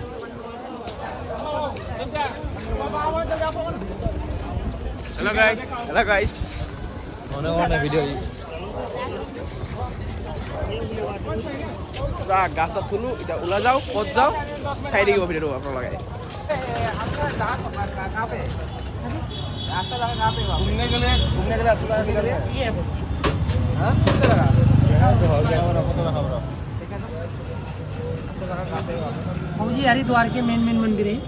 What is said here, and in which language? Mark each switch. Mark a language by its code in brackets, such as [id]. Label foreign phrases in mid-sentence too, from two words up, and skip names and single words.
[en] Hello guys hello guys [as] মনে মনে ভিডিঅ' গা চা ধুলোঁ। এতিয়া ওলাই যাওঁ ক'ত যাওঁ চাই দিব ভিডিঅ'টো আপোনালোকে। [hi] घूमने के लिए अच्छा जगह निकालिए। जी हरिद्वार के मेन मंदिर है।